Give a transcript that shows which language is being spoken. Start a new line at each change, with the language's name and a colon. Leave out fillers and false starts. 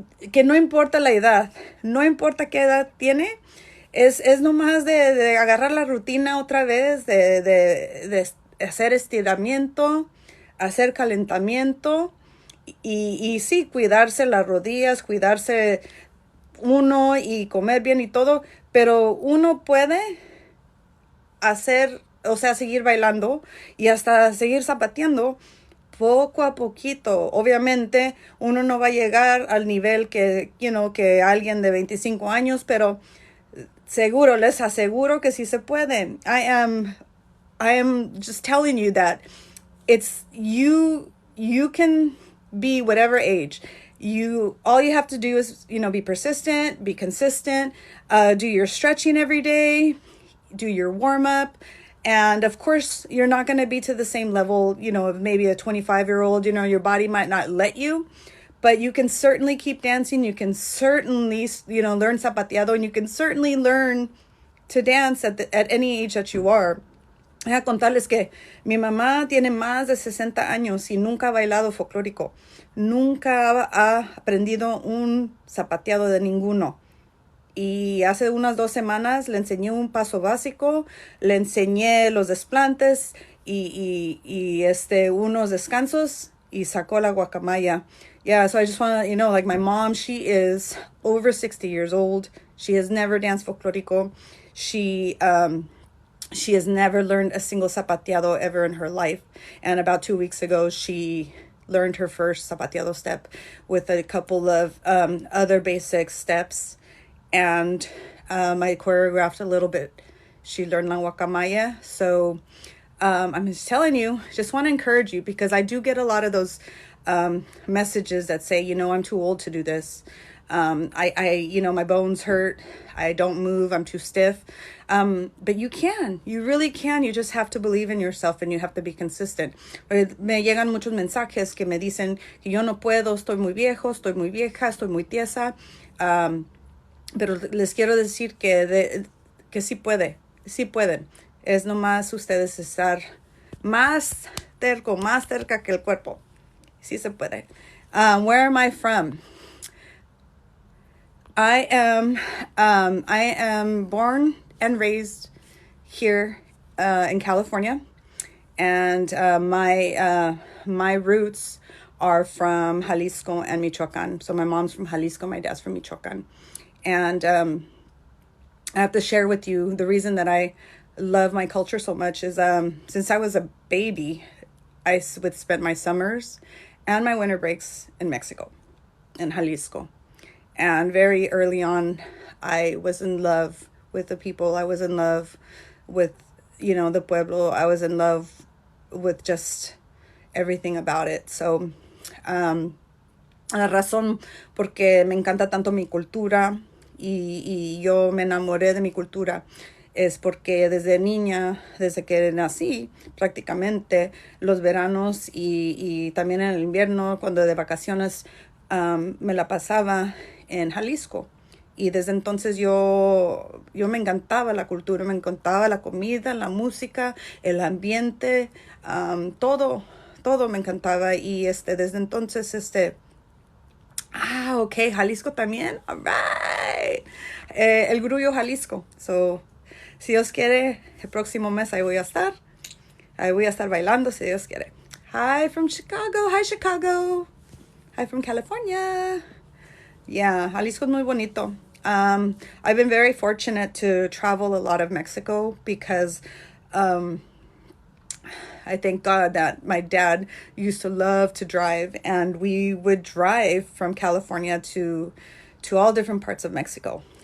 Spanish: Que no importa la edad, no importa qué edad tiene, es nomás de agarrar la rutina otra vez, de hacer estiramiento, hacer calentamiento y sí, cuidarse las rodillas, cuidarse uno y comer bien y todo, pero uno puede hacer, o sea, seguir bailando y hasta seguir zapateando poco a poquito. Obviamente uno no va a llegar al nivel que alguien de 25 años, pero seguro, les aseguro que sí se puede.
English: I am just telling you that it's you can be whatever age. All you have to do is, be persistent, be consistent, do your stretching every day, do your warm up. And of course, you're not going to be to the same level, of maybe a 25-year-old, your body might not let you, but you can certainly keep dancing. You can certainly, learn zapateado, and you can certainly learn to dance at any age that you are.
Spanish: Voy a contarles que mi mamá tiene más de 60 años y nunca ha bailado folclórico. Nunca ha aprendido un zapateado de ninguno. Y hace unas 2 semanas le enseñé un paso básico, le enseñé los desplantes y unos descansos y sacó la guacamaya.
English: Yeah, so I just want to, like my mom, she is over 60 years old. She has never danced folclórico. She has never learned a single zapateado ever in her life. And about 2 weeks ago, she learned her first zapateado step with a couple of other basic steps. And I choreographed a little bit. She learned la guacamaya. So I'm just telling you, just want to encourage you because I do get a lot of those messages that say, I'm too old to do this. My bones hurt. I don't move. I'm too stiff. But you can. You really can. You just have to believe in yourself and you have to be consistent.
Spanish: Me llegan muchos mensajes que me dicen que yo no puedo, estoy muy viejo, estoy muy vieja, estoy muy tiesa. Pero les quiero decir que sí pueden. Es nomás ustedes estar más cerca que el cuerpo. Sí se puede.
English: Where am I from? I am born and raised here in California, and my roots are from Jalisco and Michoacan. So my mom's from Jalisco, my dad's from Michoacan. And I have to share with you the reason that I love my culture so much is since I was a baby, I would spend my summers and my winter breaks in Mexico, in Jalisco. And very early on, I was in love with the people. I was in love with, the pueblo. I was in love with just everything about it.
Spanish: So, la razón porque me encanta tanto mi cultura y yo me enamoré de mi cultura es porque desde niña, desde que nací, prácticamente los veranos y también en el invierno, cuando de vacaciones, me la pasaba en Jalisco. Y desde entonces yo me encantaba la cultura, me encantaba la comida, la música, el ambiente, todo me encantaba. Y desde entonces, ok, Jalisco también.
English: All right.
Spanish: El Grullo Jalisco. So, si Dios quiere, el próximo mes ahí voy a estar. Ahí voy a estar bailando, si Dios quiere.
English: Hi from Chicago. Hi, Chicago. Hi from California. Yeah, Jalisco
Spanish: es muy bonito.
English: I've been very fortunate to travel a lot of Mexico because I thank God that my dad used to love to drive, and we would drive from California to all different parts of Mexico.